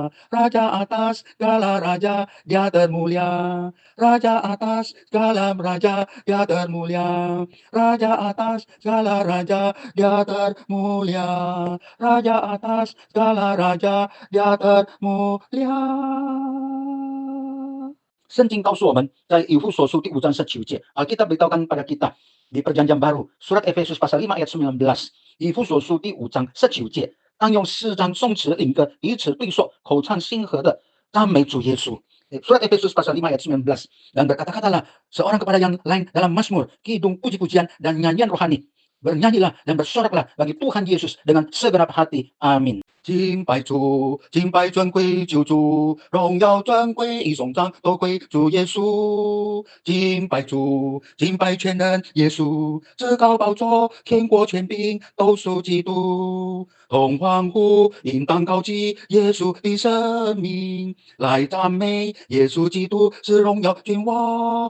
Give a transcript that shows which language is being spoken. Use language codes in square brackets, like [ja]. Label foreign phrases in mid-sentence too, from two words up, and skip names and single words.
[id] Raja atas segala raja, Dia termulia. Raja atas segala raja, Dia termulia. Raja atas segala raja, Dia termulia. Raja atas segala raja, Dia termulia. [zh] 圣经告诉我们，在以弗所书第5章19节 [id] ，Alkitab beritahukan pada kita di Perjanjian Baru, surat Efesus pasal 5 ayat 19, [zh] 以弗所书第5章19节，当用诗章、颂词、灵歌彼此对说，口唱心和的赞美主耶稣。 [id] Surat Efesus pasal 5 ayat 19, dan berkata-katalah seorang kepada yang lain dalam mazmur, kidung, puji-pujian, dan nyanyian rohani. Bernyanyilah dan bersoraklah bagi Tuhan Yesus dengan segenap hati. Amin. [zh] 敬拜主，敬拜尊贵救主，荣耀尊贵一颂赞都归主耶稣。敬拜主，敬拜全能耶稣，至高宝座，天国权柄都属基督。同欢呼，应当高举耶稣的生命，来赞美耶稣基督是荣耀君王。